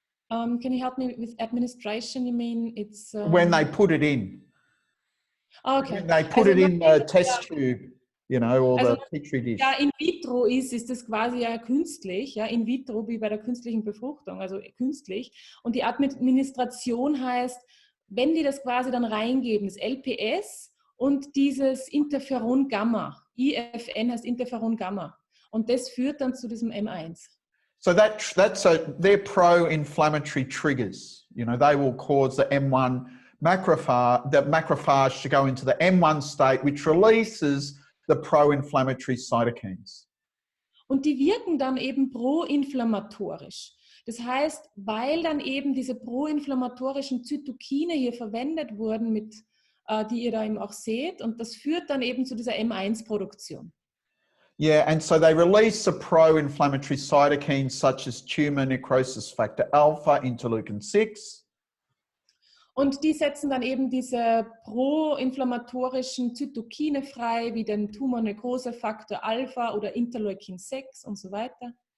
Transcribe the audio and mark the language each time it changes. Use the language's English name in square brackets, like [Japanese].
[English] Can you help me with administration? You mean it's... When they put it in. Okay. When they put it in the test tube, you know, or the Petri dish. [German] Ja, in vitro ist das quasi ja künstlich, ja, in vitro wie bei der künstlichen Befruchtung, also künstlich. Und die Administration heißt, wenn die das quasi dann reingeben, das LPS und dieses Interferon Gamma, IFN heißt Interferon Gamma. Und das führt dann zu diesem M1. [English] So they're pro-inflammatory triggers. You know, they will cause the M1 macrophage to go into the M1 state, which releases the pro-inflammatory cytokines. [German] Und die wirken dann eben proinflammatorisch. Das heißt, weil dann eben diese proinflammatorischen Zytokine hier verwendet wurden, die ihr da eben auch seht, und das führt dann eben zu dieser M1-Produktion. [English] Yeah, and so they release the pro-inflammatory cytokines such as tumor necrosis factor alpha, interleukin 6. [German] Und die setzen dann eben diese proinflammatorischen Zytokine frei, wie den Tumornekrosefaktor Alpha oder Interleukin 6 und so weiter.